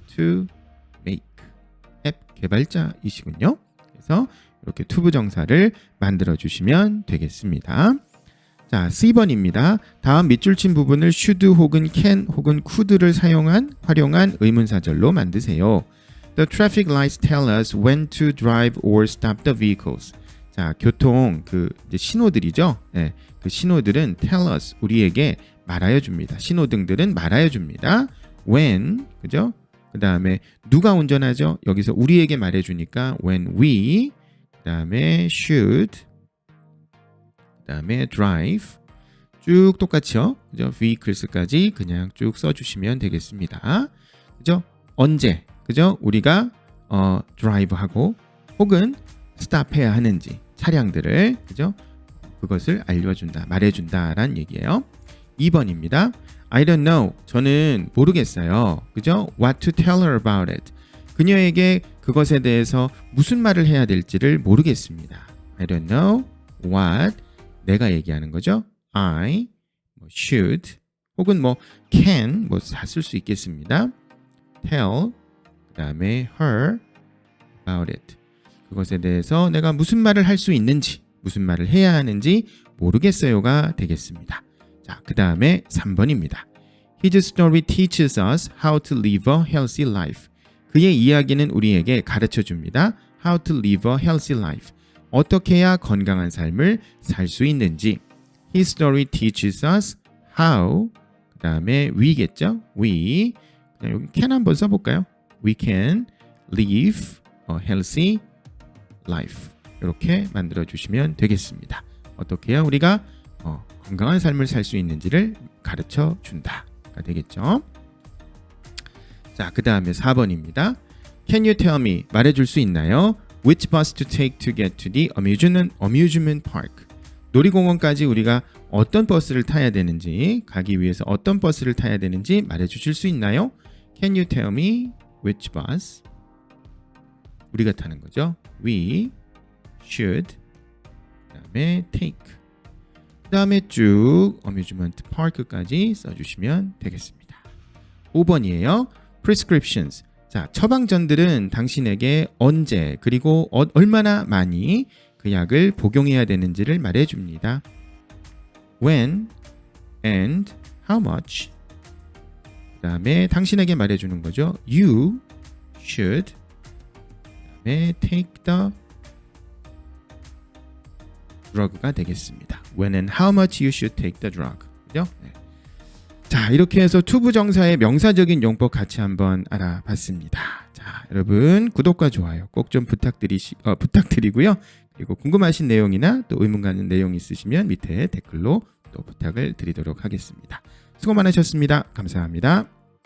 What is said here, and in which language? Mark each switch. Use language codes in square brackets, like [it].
[en] To make. [ko] 앱 개발자이시군요. 그래서 이렇게 투부정사를 만들어 주시면 되겠습니다. 자, C번입니다. 다음 밑줄 친 부분을 should 혹은 can 혹은 could를 활용한 의문사절로 만드세요. [en] The traffic lights tell us when to drive or stop the vehicles. [ko] 자, 교통 이제 신호들이죠. 그 신호들은 [en] tell us, [ko] 우리에게 말하여 줍니다. 신호등들은 말하여 줍니다. when, 그죠? 그 다음에 누가 운전하죠? 여기서 우리에게 말해주니까 [en] when we, [ko] 그 다음에 should, 그 다음에 drive, 쭉 똑같이요. 그죠? vehicles까지 그냥 쭉 써주시면 되겠습니다. 그죠? 언제, 그죠? 우리가 드라이브하고 혹은 스탑해야 하는지 차량들을, 그죠? 그것을 알려준다, 말해준다라는 얘기예요. 2번입니다. [en] I don't know. [ko] 저는 모르겠어요. 그죠? [en] What to tell her about it. [ko] 그녀에게 그것에 대해서 무슨 말을 해야 될지를 모르겠습니다. [en] I don't know what. [ko] 내가 얘기하는 거죠. [en] I should [ko] 혹은 can 다 쓸 수 있겠습니다. [en] tell [ko] 그 다음에 [en] her about it. [ko] 그것에 대해서 내가 무슨 말을 할 수 있는지, 무슨 말을 해야 하는지 모르겠어요가 되겠습니다. 자, 그 다음에 3번입니다. [en] His story teaches us how to live a healthy life. [ko] 그의 이야기는 우리에게 가르쳐 줍니다. [en] How to live a healthy life. [ko] 어떻게 해야 건강한 삶을 살 수 있는지. [en] His story teaches us how. [ko] 그 다음에 we겠죠? We. 여기 can 한번 써볼까요? [en] We can live a healthy life. [ko] 이렇게 만들어 주시면 되겠습니다. 어떻게 해야 우리가 건강한 삶을 살 수 있는지를 가르쳐 준다가 되겠죠. 자, 그 다음에 4번입니다. [en] Can you tell me? [ko] 말해줄 수 있나요? [en] Which bus to take to get to the amusement park? [ko] 놀이공원까지 우리가 어떤 버스를 타야 되는지, 가기 위해서 어떤 버스를 타야 되는지 말해주실 수 있나요? [en] Can you tell me which bus? [ko] 우리가 타는 거죠. [en] We should. [ko] 그 다음에 take. 그 다음에 쭉 amusement park까지 써주시면 되겠습니다. 5번이에요. prescriptions. 자, 처방전들은 당신에게 언제 그리고 얼마나 많이 그 약을 복용해야 되는지를 말해줍니다. [en] When and how much. [ko] 그 다음에 당신에게 말해주는 거죠. [en] You should. [ko] 그 다음에 [en] take the drug [ko] 가 되겠습니다. [en] When and how much you should take the drug. [ko] 그죠? 네. 자, 이렇게 해서 투부정사의 명사적인 용법 같이 한번 알아봤습니다. 자, 여러분 구독과 좋아요 꼭 좀 부탁드리고요. 그리고 궁금하신 내용이나 또 의문 가는 내용 있으시면 밑에 댓글로 또 부탁을 드리도록 하겠습니다. 수고 많으셨습니다. 감사합니다.